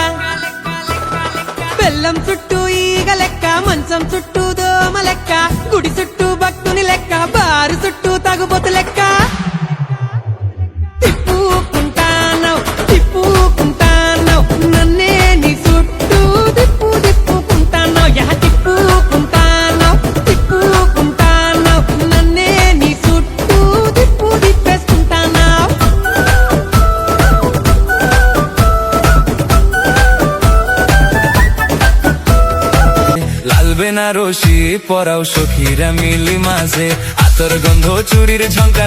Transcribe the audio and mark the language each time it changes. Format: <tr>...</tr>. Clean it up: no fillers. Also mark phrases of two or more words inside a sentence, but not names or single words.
<te>బెల్లం చుట్టూ ఈగ లెక్క మంచం చుట్టూ దోమ లెక్క గుడి చుట్టూ భక్తుని లెక్క బారు చుట్టూ తగుబోతు లెక్క తిప్పుకుంటానవ్ నన్నే నీ చుట్టూ తిప్పుకుంటానవ్ తిప్పుకుంటానవ్ నన్నే నీ చుట్టూ తిప్పేసుకుంటానవ్</te> <bn>লাল বেনারসি পরাও সখীরা মিলি মাঝে আতর গন্ধ চুরির ঝঙ্কার</bn>